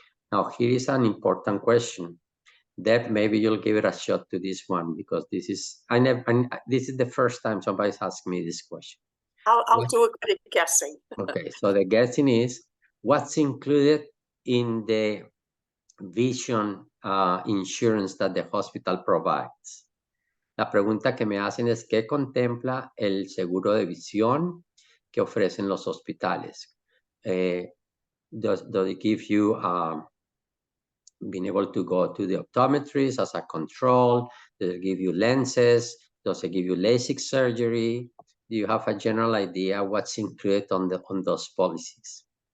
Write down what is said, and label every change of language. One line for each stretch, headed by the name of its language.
English: Now, here is an important question. Deb, maybe you'll give it a shot to this one because this is the first time somebody's asked me this question. I'll do a good guessing. Okay, so the guessing is what's included in the vision insurance that the hospital provides.
Spanish: La pregunta que me hacen es ¿qué contempla el seguro de visión que ofrecen los hospitales?
English: Does it give you being able to go to the optometrist as a control? Does it give you lenses? Does it give you LASIK surgery? Do you have a general idea what's included on those policies?